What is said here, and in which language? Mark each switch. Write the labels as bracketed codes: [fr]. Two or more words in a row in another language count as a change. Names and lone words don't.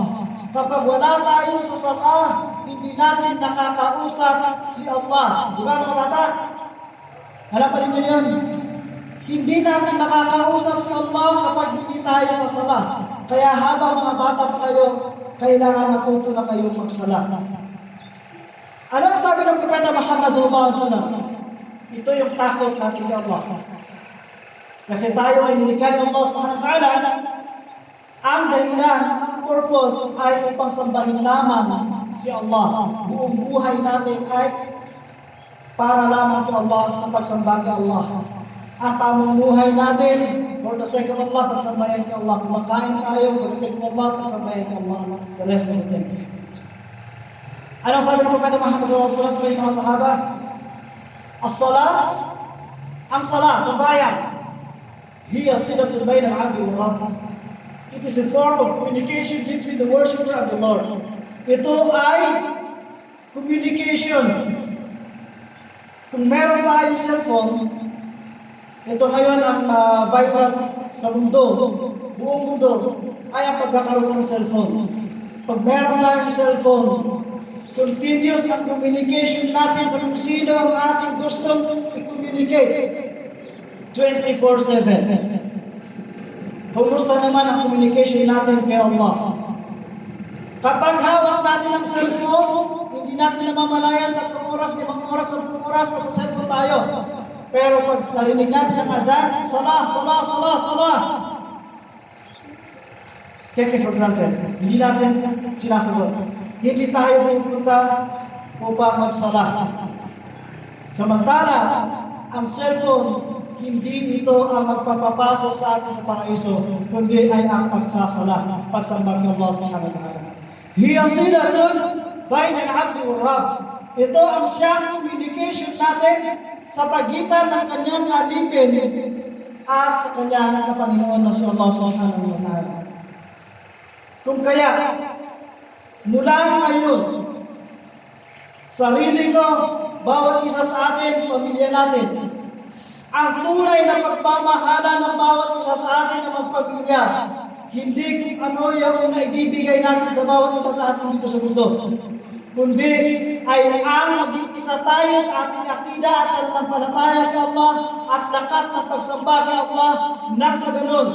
[tl] Kapag wala tayo sa salah, hindi natin nakakausap si Allah. Di ba mga bata? Alam pa rin nyo yun? Hindi natin makakausap si Allah kapag hindi tayo sa salah. Kaya habang mga bata pa kayo, kailangan matuto na kayo magsala. Ano ang sabi ng Propeta Muhammad [ar] sallallahu alaihi wasallam? [tl] Ito yung takot natin kay Allah. Kasi tayo ay nilikha ni Allah [ar] subhanahu wa ta'ala. [tl] Ang dahilan, ang purpose ay upang sambahin lamang si Allah. Buong buhay natin ay para lamang kay Allah sa pagsamba kay Allah. Ang pamumuhay natin, [en] for the sake of Allah, [tl] pagsambayan kay Allah. Kumakain tayo, [en] for the sake of Allah, [tl] pagsambayan kay Allah. [en] The rest of the things. [tl] Anong sabi ng Propeta Muhammad [ar] sallallahu alaihi wasallam [tl] sa kanyang mga sahaba? As-salah, ang salah, sambayan, [ar] hiya silatul bayna al-'abdi wal Rabb. [en] It is a form of communication between the worshipper and the Lord. [tl] Ito ay communication. Kung meron tayong cellphone, ito ngayon ang viral sa mundo, buong mundo, ay ang pagkakaroon ng cellphone. Pag meron tayong cellphone, continuous ang communication natin sa kung sino ang ating gustong i-communicate 24/7. Kumusta naman ang communication natin kay Allah? Kapag hawak natin ang cellphone, hindi natin namamalayan 3 oras, 5 oras, 10 oras na sa cellphone tayo. Pero pag narinig natin ang adhan, salah, salah, salah, salah, [en] take it for granted. [tl] Hindi natin sinasagot. Hindi tayo pupunta upang magsalah. Samantala, ang cellphone, hindi ito ang magpapapasok sa atin sa paraiso, kundi ay ang pagsasala, pagsamba ng Allah [ar] subhanahu wa ta'ala. Hiya silatun bayna al-'abdi wa Rabb. [tl] Ito ang siyang communication natin sa pagitan ng kanyang alipin at sa kanyang Panginoon na si Allah [ar] subhanahu wa ta'ala. [tl] Kung kaya, mula ngayon, sarili ko, bawat isa sa atin, pamilya natin, ang tunay na pagmamahala ng bawat isa sa atin na magpamilya, hindi kung ano yung naibibigay natin sa bawat isa sa atin dito sa mundo, kundi ay ang maging isa tayo sa ating akida at pananampalataya kay Allah at lakas ng pagsamba kay Allah nang sa ganun.